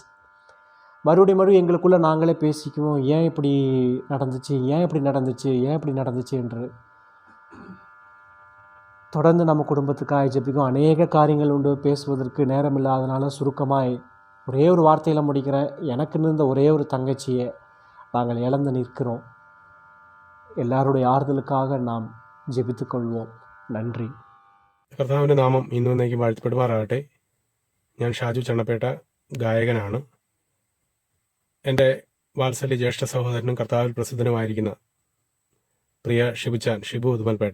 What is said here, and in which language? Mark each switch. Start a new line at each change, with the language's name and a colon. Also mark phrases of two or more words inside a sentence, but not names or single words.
Tamil: மறுபடியும் எங்களுக்குள்ளே நாங்களே பேசிக்குவோம், ஏன் இப்படி நடந்துச்சு, ஏன் இப்படி நடந்துச்சு, ஏன் இப்படி நடந்துச்சு என்று. தொடர்ந்து நம்ம குடும்பத்துக்காக ஜெபிக்கும். அநேக காரியங்கள் உண்டு, பேசுவதற்கு நேரம் இல்லாதனால சுருக்கமாய் ஒரே ஒரு வார்த்தையில் முடிக்கிறேன். எனக்கு இருந்த ஒரே ஒரு தங்கச்சியை நாங்கள் இழந்து நிற்கிறோம். எல்லாருடைய ആറുதலுக்காக நாம் ജപിത്തുകൊള്ളുவோം. നന്ദി.
Malayalam: കർത്താവിൻ്റെ നാമം ഇന്നും എന്നേക്കും വാഴ്ത്തപ്പെടുമാറാകട്ടെ. ഞാൻ ഷാജു ചണ്ണപ്പേട്ട, ഗായകനാണ്. എൻ്റെ വാത്സല്യ ജ്യേഷ്ഠ സഹോദരനും കർത്താവിൽ പ്രസിദ്ധനുമായിരിക്കുന്ന പ്രിയ ഷിബു ഉദുമൽപേട്ട.